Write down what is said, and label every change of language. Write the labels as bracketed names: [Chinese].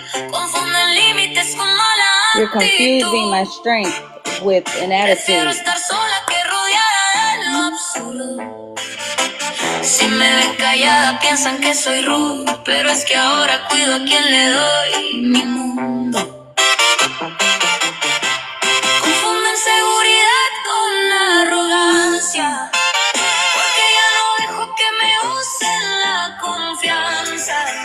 [Spanish] Confunden límites con mala actitud. [English] You're confusing my strength with an attitude. [Spanish] Prefiero estar sola que rodeada de lo absurdo. Si me ven callada piensan que soy rudo, pero es que ahora cuido a quien le doy mi mundo. Confunden seguridad con arrogancia, porque ya no dejo que me usen la confianza.